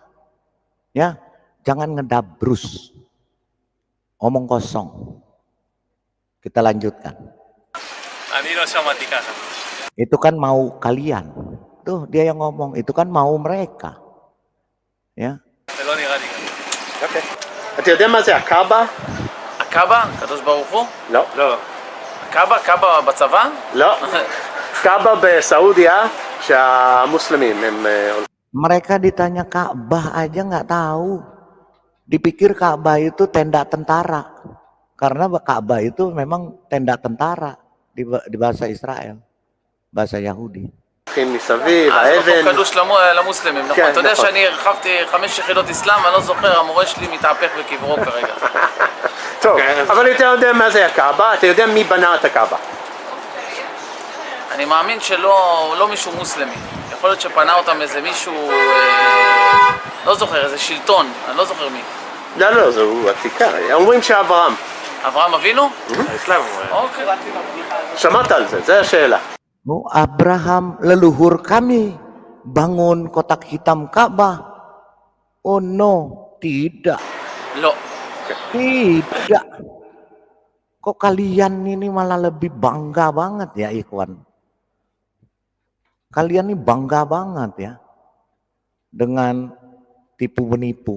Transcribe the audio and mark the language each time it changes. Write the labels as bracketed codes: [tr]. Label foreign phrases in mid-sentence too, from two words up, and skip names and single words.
[id] Ya, jangan ngedabrus, omong kosong. Kita lanjutkan. Itu kan mau kalian. Tuh dia yang ngomong, itu kan mau mereka. Ya. [he] אוקיי. אתה יודע מה זה הקאבה? הקאבה? הקדוש ברוך הוא? לא. קאבה בצבא? לא. קאבה בסעודיה שהמוסלמים הם... [id] Mereka ditanya Ka'bah aja nggak tahu. Dipikir Ka'bah itu tenda tentara. Karena Ka'bah itu memang tenda tentara di bahasa Israel, bahasa Yahudi. [he] מסביב, האבן. האבן. קדוש למוסלמים, נכון. אתה יודע שאני הרחבתי 5 יחידות אסלאם, אני לא זוכר, המורה שלי מתהפך בקברו כרגע. טוב, אבל אתה יודע מה זה הקאבה? אתה יודע מי בנה את הקאבה? אני מאמין שלא מישהו מוסלמי. יכול להיות שפנה אותם איזה מישהו, לא זוכר, איזה שלטון, אני לא זוכר מי. לא, זהו עתיקה. אומרים שאברהם. אברהם אבינו? האסלאם. אוקיי. שמעת על זה, זה השאלה. [id] Abraham leluhur kami bangun kotak hitam Ka'bah. [en] Oh no, [id] tidak. Loh. Tidak. Kok kalian ini malah lebih bangga banget ya Ikhwan? Kalian ini bangga banget ya dengan tipu menipu.